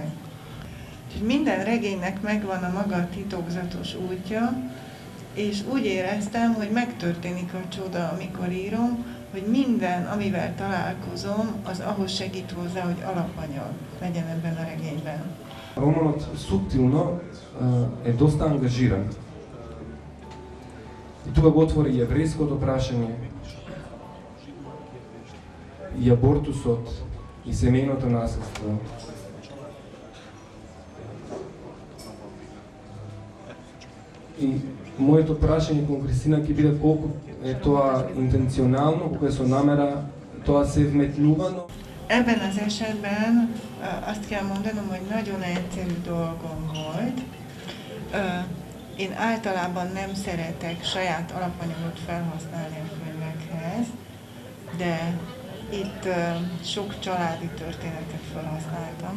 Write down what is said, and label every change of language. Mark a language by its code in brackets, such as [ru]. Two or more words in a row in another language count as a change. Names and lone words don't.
[hu] Úgyhogy minden regénynek megvan a maga titokzatos útja, és úgy éreztem, hogy megtörténik a csoda, amikor írom, hogy minden, amivel találkozom, az ahhoz segít hozzá, hogy alapanyag legyen ebben a regényben. [mk] Романот суптилно е доста ангажиран. И тука го отвори и еврејското прашање, и абортусот, и семејното насилство. И моето прашање кон Кристина ќе биде колку е тоа интенционално, колку е со намера, тоа се вметнувано. [hu] Ebben az esetben azt kell mondanom, hogy nagyon egyszerű dolgom volt. Én általában nem szeretek saját alapanyagot felhasználni a könyvekhez, de itt sok családi történetet felhasználtam.